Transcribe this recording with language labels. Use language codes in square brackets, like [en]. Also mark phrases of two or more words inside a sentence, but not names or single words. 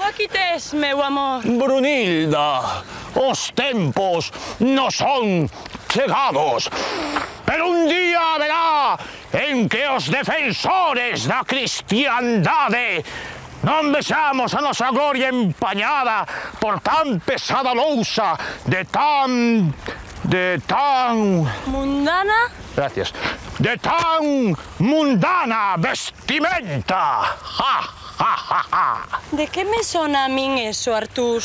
[gl] Aquí tes, meu amor. Brunilda, os tempos non son chegados, pero un día haberá en que os defensores da cristiandade non vexamos a nosa gloria empañada por tan pesada lousa de tan... ¿Mundana? Gracias. De tan mundana vestimenta. ¡Ja, ja, ja, ja! ¿De qué me sona a min eso, Artús?